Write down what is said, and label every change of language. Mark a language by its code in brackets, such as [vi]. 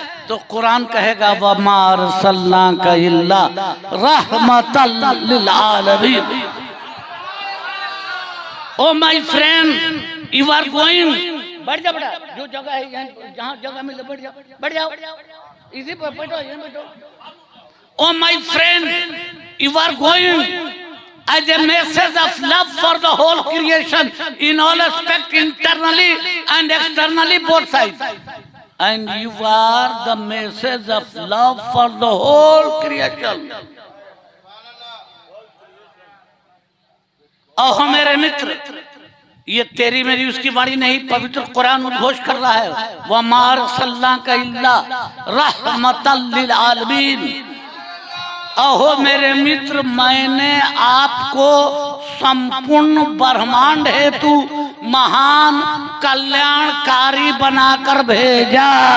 [hi] तो कुरान कहेगा [ar] वमा अरसलनाका इल्ला रहमतल लिल आलमीन। [en] Oh my friend, you are going [hi] बैठ जा बेटा, जो जगह है यहाँ, जहाँ जगह मिले बैठ जाओ, बैठ जाओ, इसी पर बैठो, यहाँ बैठो। [en] Oh my friend, you are going as a message of love for the whole creation in all aspects, internally and externally, both sides. And you are the message of love for the whole creation. [hi] ओह मेरे मित्र, ये तेरी मेरी उसकी वाणी नहीं, पवित्र कुरान उद्घोष कर रहा है, [ar] वमा अर्सलनाका इल्ला रहमतल लिल आलमीन। [hi] अहो मेरे मित्र, मैंने आपको संपूर्ण ब्रह्मांड हेतु महान कल्याणकारी बनाकर भेजा।